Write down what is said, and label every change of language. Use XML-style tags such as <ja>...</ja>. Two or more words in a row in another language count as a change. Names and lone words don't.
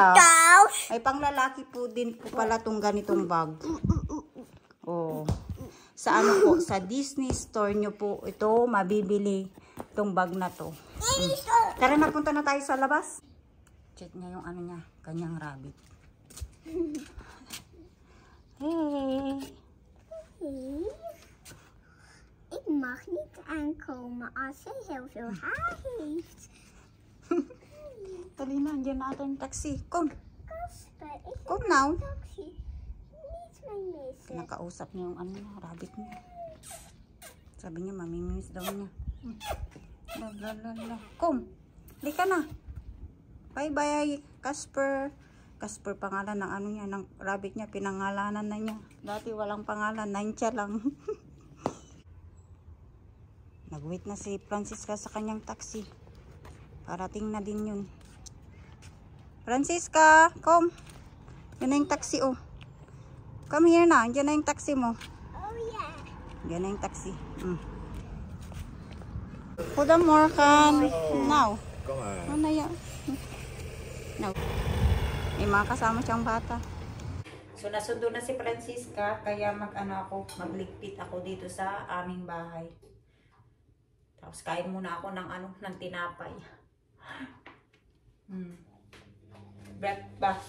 <tl>Ay, panglalaki po din po pala tong ganitong bag. Oh. Sa ano po, sa Disney store nyo po ito mabibili tong bag na to. Tara, napunta na tayo sa labas. Check niya yung ano niya, kanyang rabbit. Hey.</tl> <nl>Ik mag niet aankomen als hij heel veel haar heeft.</nl> <tl>Dali na, andyan na ata yung taxi.</tl> <nl>Kom. Kasper, ik Kom heb nou. een taxi. Niet mij missen.</nl> <tl>Nakausap niya yung ano niya, rabbit niya. Sabi niya, mamimiss daw niya. Kom. Lika na. Bye-bye, Casper. Casper pangalan ng ano niya, ng rabbit niya, pinangalanan na niya. Dati walang pangalan, Nansya lang. Nag-wait na si Francisca sa kanyang taxi. Parating na din yun. Francisca, come. Yan na yung taxi, oh.</tl> <en>Come here</en> <tl>na, yan na yung taxi mo.</tl> <en>Oh yeah.</en> <tl>Yan na yung taxi.</tl> <nl>Goedemorgen. Nou. Kom maar.</nl> <tl>Ano yan? No. May mga kasama siyang bata. So, nasundo na si Francisca, kaya magligpit ako dito sa aming bahay. Tapos, kain muna ako ng ng tinapay.</tl> <en>Breakfast.</en>